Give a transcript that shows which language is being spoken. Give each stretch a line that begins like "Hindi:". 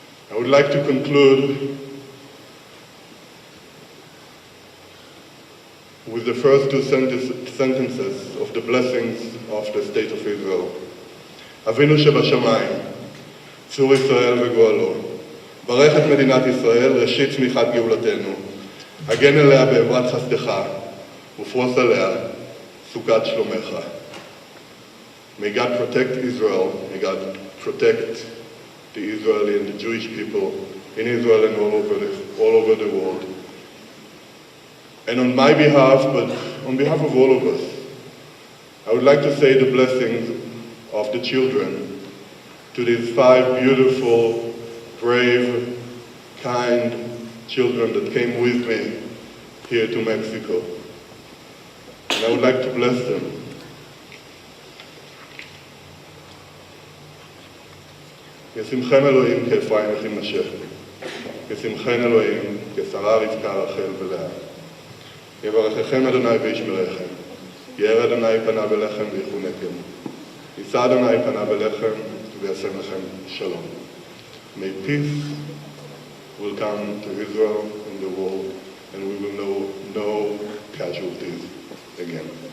English: I would like to conclude with the first two sentences of the blessings of the state of Israel.
Hebrew: אבינו שבשמיים, צור ישראל וגואלו, ברך את מדינת ישראל, ראשית צמיחת גאולתנו, הגן עליה בעברת חסדך, ופרוס עליה סוכת שלומך.
English: May God protect Israel, may God protect the Israeli and the Jewish people in Israel and all over the world. And on my behalf, but on behalf of all of us, I would like to say the blessings of the children to these 5 beautiful, brave, kind children that came with me here to Mexico. And I would like to bless them.
Hebrew: ישמחם אלוהים כאפרים וכמנשה, ישמחן אלוהים כשרה רבקה רחל ולאה. יברככם אדוני וישמרכם, יאר אדוני פניו אליכם ויחונקם, יישא אדוני פניו אליכם ויעשה לכם שלום.
English: May peace will come to Israel and the world, and we will know no casualties again.